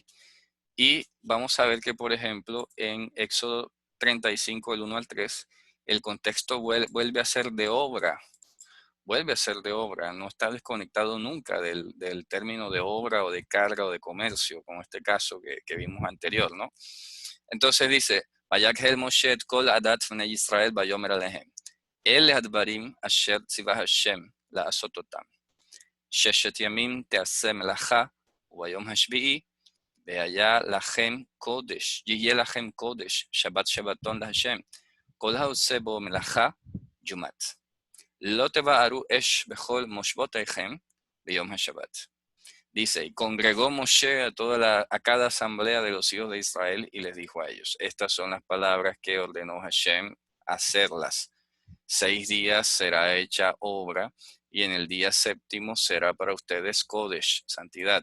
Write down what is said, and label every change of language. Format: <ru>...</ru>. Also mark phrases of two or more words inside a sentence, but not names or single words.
<es>Y vamos a ver que, por ejemplo, en Éxodo 35, del 1 al 3, el contexto vuelve a ser de obra. Vuelve a ser de obra. No está desconectado nunca del término de obra o de carga o de comercio, como este caso que vimos anterior, ¿no? Entonces dice,</es> <he>ויקהל משה את כל עדת בני ישראל ויאמר אלהם. אלה הדברים אשר ציווה השם לעשות אותם. ששת ימים תעשה מלאכה, וביום השביעי והיה לכם קודש, יהיה לכם קודש, שבת שבתון להשם. כל העושה בו מלאכה, יומת. לא תבערו אש בכל מושבותיכם ביום השבת.</he> <es>Dice, y congregó Moshe a cada asamblea de los hijos de Israel y les dijo a ellos, estas son las palabras que ordenó Hashem hacerlas. 6 días será hecha obra y en el día séptimo será para ustedes Kodesh, santidad.</es>